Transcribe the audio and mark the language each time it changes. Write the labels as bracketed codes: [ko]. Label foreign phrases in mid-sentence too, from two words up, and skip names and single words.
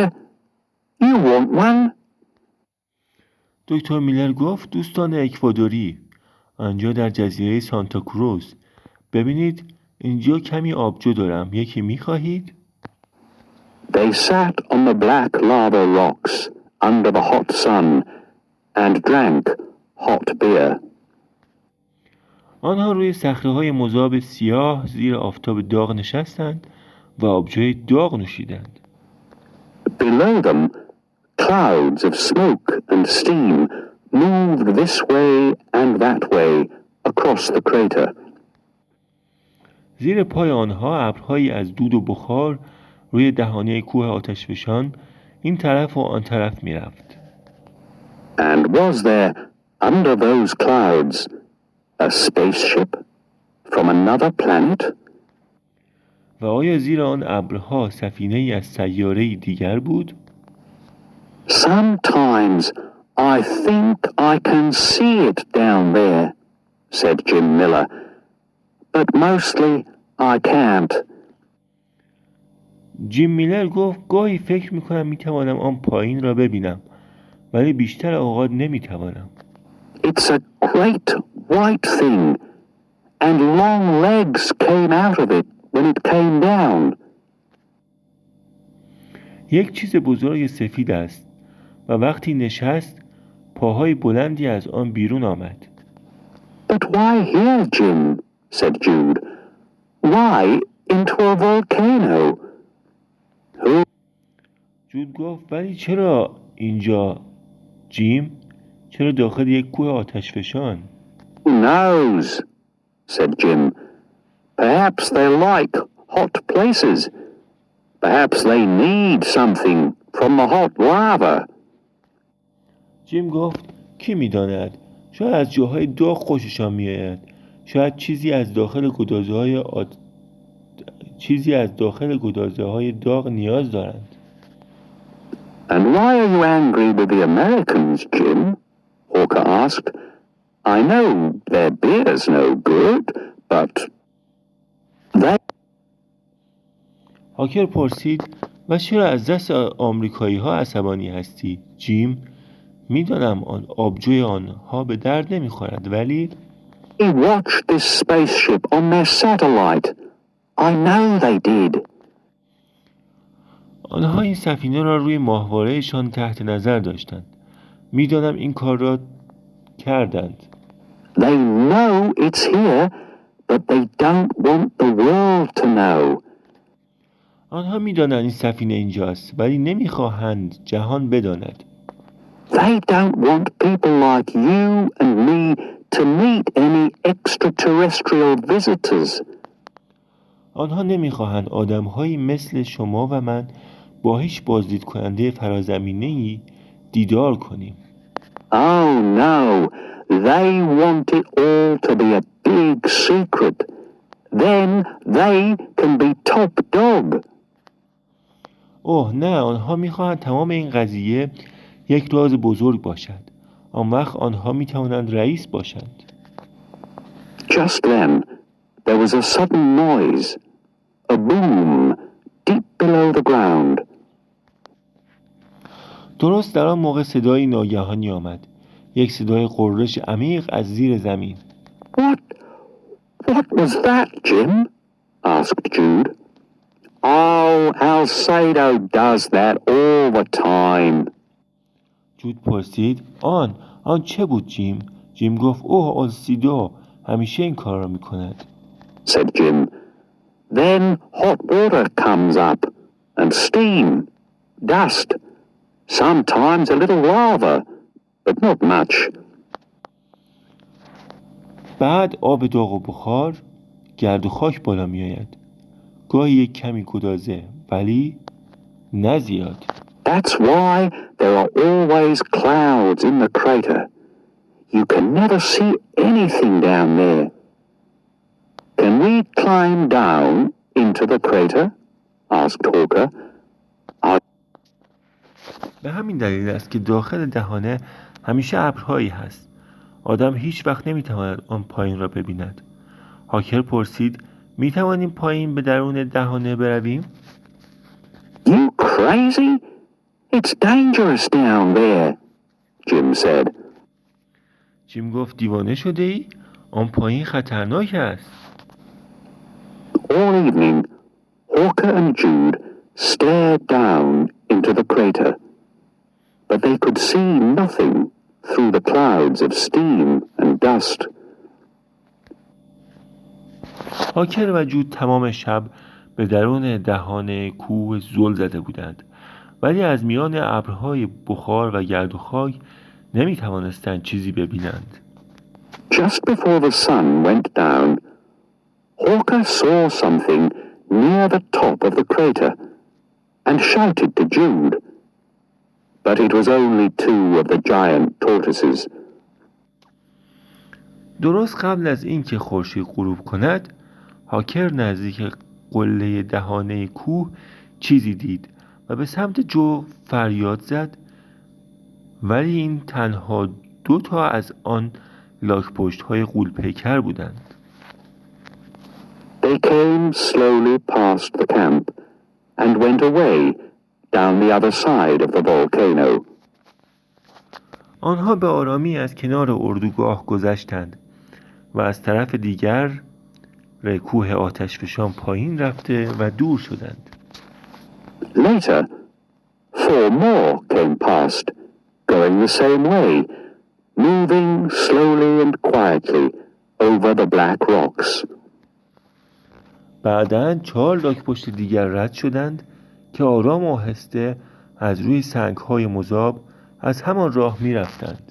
[en] You want one? [fa] دکتر میلر گفت دوستان اکوادوری آنجا در جزیره سانتا کروز. ببینید اینجا کمی آبجو دارم. یکی می خواهید؟ [en] They sat on the black lava rocks under the hot sun and drank hot beer. [fa] آنها روی صخره‌های مذاب سیاه زیر آفتاب داغ نشستند و آبجوی داغ نوشیدند. [en] Below them, clouds of smoke and steam moved this way and that way across the crater. [fa] زیر پای آنها ابرهایی از دود و بخار روی دهانه کوه آتشفشان این طرف و آن طرف می رفت. [en] And was there under those clouds a spaceship from another planet? [fa] و آیا زیر آن ابرها سفینه‌ای از سیاره‌ای دیگر بود؟ [en] Sometimes I think I can see it down there, said Jim Miller, but mostly I can't. [fa] جیم میلر گفت گاهی فکر میکنم میتوانم آن پایین را ببینم ولی بیشتر اوقات نمیتوانم. [en] It's a great white thing and long legs came out of it when it came down. [fa] یک چیز بزرگ سفید است و وقتی نشست پاهای بلندی از آن بیرون آمد. [en] But why here, Jim? said Jude. Why into a volcano? Who [fa] جود گفت ولی چرا اینجا جیم؟ چرا داخل یک کوه آتشفشان؟ [en] knows? said Jim. Perhaps they like hot places. Perhaps they need something from the hot lava. [fa] جیم گفت کی میداند؟ شاید از جاهای داغ خوششان میآید. شاید چیزی از داخل گدازه های داغ نیاز دارند. [en] And why are you angry with the Americans, Jim? Hawker asked, I know their beer's no good, but they... [fa] هاکر پرسید و چرا از دست آمریکایی ها عصبانی هستی؟ جیم: میدانم آن آبجوی آنها به درد نمیخورد، ولی [en] They watched this spaceship on their satellite. I know they did. [fa] آنها این سفینه را روی ماهواره‌شان تحت نظر داشتند. میدانم این کار را کردند. [en] They know it's here, but they don't want the world to know. [fa] آنها میدانند این سفینه اینجاست، ولی نمیخواهند جهان بداند. [en] They don't want people like you and me to meet any extraterrestrial visitors. [fa] آنها نمیخواهند آدم‌هایی مثل شما و من با هیچ بازدید کننده فرازمینه‌ای دیدار کنیم. [en] Oh no, they want it all to be a big secret. Then they can be top dog. [fa] اوه نه، آنها میخواهند تمام این قضیه یک راز بزرگ باشد. آن وقت آنها میتوانند رئیس باشند. [en] Just then, there was a sudden noise, a boom, deep below the ground. [fa] درست در آن موقع صدای ناگهانی آمد. یک صدای غرش عمیق از زیر زمین. [en] What was that, Jim? asked Jude. Oh, Alcedo does that all the time. [fa] جود پرسید: آن چه بود جیم؟ جیم گفت: اوه آلسیدو همیشه این کار را میکند. [en] Said Jim. Then hot water comes up, and steam, dust, sometimes a little lava, but not much. [fa] بعد آب داغ و بخار، گرد و خاک بالا می آید. گاهی یک کمی گدازه، ولی نه زیاد. [en] That's why there are always clouds in the crater. You can never see anything down there. Can we climb down into the crater? asked Hawker. [fa] به همین دلیل است که داخل دهانه همیشه ابرهایی هست. آدم هیچ وقت نمیتواند آن پایین را ببیند. هاکر پرسید: میتوانیم پایین به درون دهانه برویم؟ [en] You crazy? It's dangerous down there, Jim said. [fa] جیم گفت: دیوانه شده ای؟ آن پایین خطرناک است. [en] All evening, Hawker and Jude stared down into the crater, but they could see nothing through the clouds of steam and dust. [fa] هاکر و جود تمام شب به درون دهان کوه زل زده بودند، ولی از میان ابرهای بخار و گرد و خاک نمی توانستند چیزی ببینند. [en] Just before the sun went down, Hawker saw something near the top of the crater and shouted to Jude, but it was only two of the giant tortoises. [fa] درست قبل از اینکه خورشید غروب کند، هاکر نزدیک قله دهانه کوه چیزی دید و به سمت جو فریاد زد، ولی این تنها 2 از آن لاک‌پشت‌های غول‌پیکر بودند. [en] They came slowly past the camp and went away down the other side of the volcano. [fa] آنها به آرامی از کنار اردوگاه گذشتند و از طرف دیگر کوه آتشفشان پایین رفته و دور شدند. [en] Later, 4 more came past, going the same way, moving slowly and quietly over the black rocks. [fa] بعداً 4 لاک‌پشت دیگر رد شدند که آرام و آهسته از روی سنگ‌های مذاب از همان راه می رفتند.